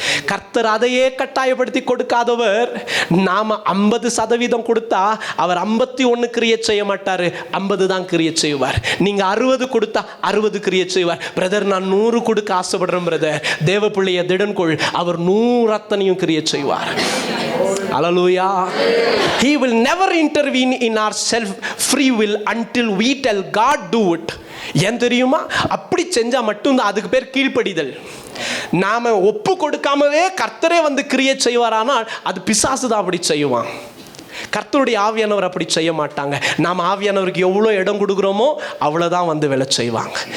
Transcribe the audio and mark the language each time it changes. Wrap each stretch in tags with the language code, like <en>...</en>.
<ta>கர்த்தர் அதையே கட்டாயப்படுத்தி கொடுக்காதவர். நாம 50% கொடுத்தா அவர் 51 கிரியேட் செய்ய மாட்டாரு, 50 தான் கிரியேட் செய்வார். நீங்க 60 கொடுத்தா 60 கிரியேட் செய்வார். பிரதர், நான் 100 கொடுக்க ஆசைப்படுறேன் பிரதர், தேவ பிள்ளைய திடன்கொள், அவர் 100 அத்தனையும் கிரியேட் செய்வார்.</ta> <en>Hallelujah. He will never intervene in our self free will until we tell God do it.</en> <ta>ஏன் தெரியுமா? அப்படி செஞ்சா மட்டும்தான் அதுக்கு பேர் கீழ்ப்படிதல். நாம ஒப்பு கொடுக்காமவே கர்த்தரே வந்து கிரியேட் செய்வாரானால் அது பிசாசு தான் அப்படி செய்வான். கர்த்தருடைய ஆவியானவர் அப்படி செய்ய மாட்டாங்க. நாம் ஆவியானவருக்கு எவ்வளோ இடம் கொடுக்குறோமோ அவ்வளோதான் வந்து வேலை செய்வாங்க.</ta>